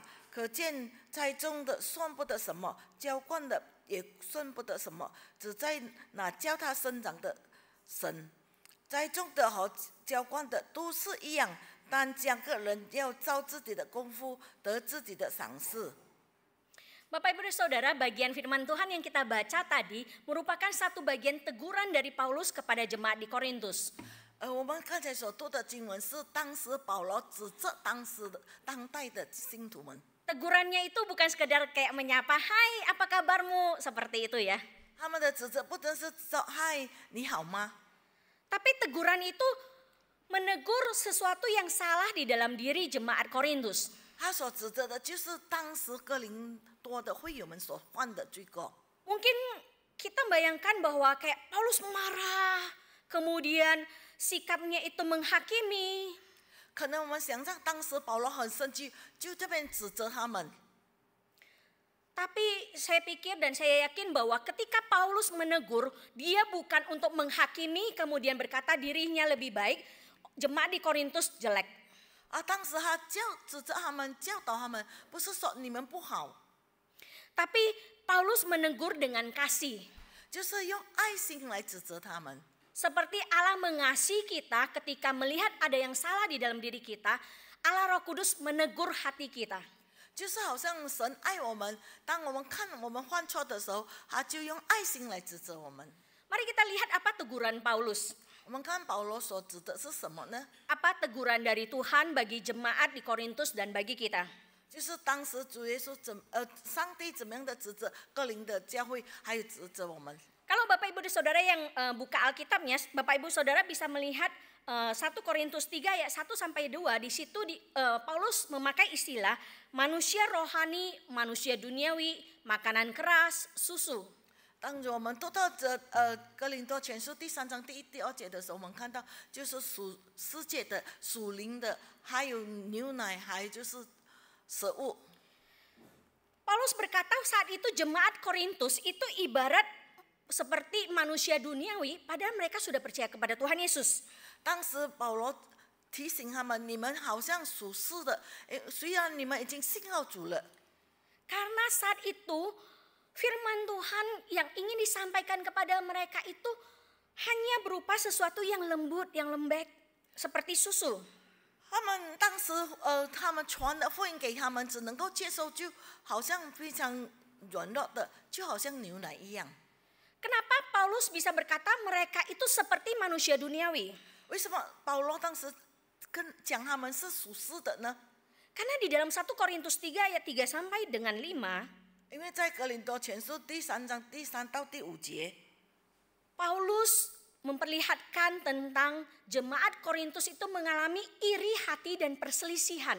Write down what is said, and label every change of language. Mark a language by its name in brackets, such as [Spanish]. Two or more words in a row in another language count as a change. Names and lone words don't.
[Chinese] 可见栽种的算不得什么，浇灌的也算不得什么，只在那叫他生长的神。栽种的和浇灌的都是一样，但将个人要照自己的功夫得自己的赏赐。 [Indonesian] Bapak Ibu dan Saudara, bagian firman Tuhan yang kita baca tadi merupakan satu bagian teguran dari Paulus kepada jemaat di Korintus. [Chinese] 我们刚才所读的经文是当时保罗指责当代的信徒们。 [Indonesian] Tegurannya itu bukan sekedar kayak menyapa, "Hai, apa kabarmu?" seperti itu ya. [Chinese] 他们的指责不单是说“嗨，你好吗” [Indonesian] Tapi teguran itu menegur sesuatu yang salah di dalam diri jemaat Korintus. [Chinese] 他所指责的就是当时哥林多的会友们所犯的罪过。 [Indonesian] Mungkin kita bayangkan bahwa kayak Paulus marah, kemudian sikapnya itu menghakimi. [Chinese] 可能我们想象当时保罗很生气，就这边指责他们。 [Indonesian] Tapi saya pikir dan saya yakin bahwa ketika Paulus menegur, dia bukan untuk menghakimi kemudian berkata dirinya lebih baik, jemaat di Korintus jelek. [Chinese] 当时他指责他们，教导他们，不是说你们不好， [Indonesian] Tapi Paulus menegur dengan kasih. [Chinese] 就是用爱心来指责他们。 [Indonesian] Seperti Allah mengasihi kita ketika melihat ada yang salah di dalam diri kita, Allah Roh Kudus menegur hati kita. [Chinese] 就是好像神爱我们，当我们看我们犯错的时候，他就用爱心来指责我们。 [Indonesian] Mari kita lihat apa teguran Paulus. [Chinese] 我们看保罗所指的是什么呢？ [Indonesian] Apa teguran dari Tuhan bagi jemaat di Korintus dan bagi kita? [Chinese] 就是当时主耶稣上帝怎么样的指责哥林的教会，还有指责我们。 [Indonesian] Kalau Bapak Ibu dan Saudara yang buka Alkitabnya, Bapak Ibu Saudara bisa melihat 1 Korintus 3 ayat 1 sampai 2. Di situ Paulus memakai istilah manusia rohani, manusia duniawi, makanan keras, susu. [Chinese] 当我们读到哥林多前书第3章第1、第2节的时候，我们看到就是属世界的、属灵的，还有牛奶，还有就是食物。 [Indonesian] Paulus berkata saat itu jemaat Korintus itu ibarat seperti manusia duniawi, padahal mereka sudah percaya kepada Tuhan Yesus. [Chinese] 当时保罗提醒他们，你们好像属世的，虽然你们已经信靠主了， [Indonesian] Karena saat itu firman Tuhan yang ingin disampaikan kepada mereka itu hanya berupa sesuatu yang lembut, yang lembek, seperti susu. [Chinese] 他们当时他们传的福音给他们，只能够接受，就好像非常软弱的，就好像牛奶一样。 [Indonesian] Kenapa Paulus bisa berkata mereka itu seperti manusia duniawi? [Chinese] 为什么保罗当时讲他们是属世的呢？ [Indonesian] Karena di dalam 1 Korintus 3 ayat 3 sampai dengan 5, [Chinese] 因为在哥林多前书第3章第3到第5节， [Indonesian] Paulus memperlihatkan tentang jemaat Korintus itu mengalami iri hati dan perselisihan.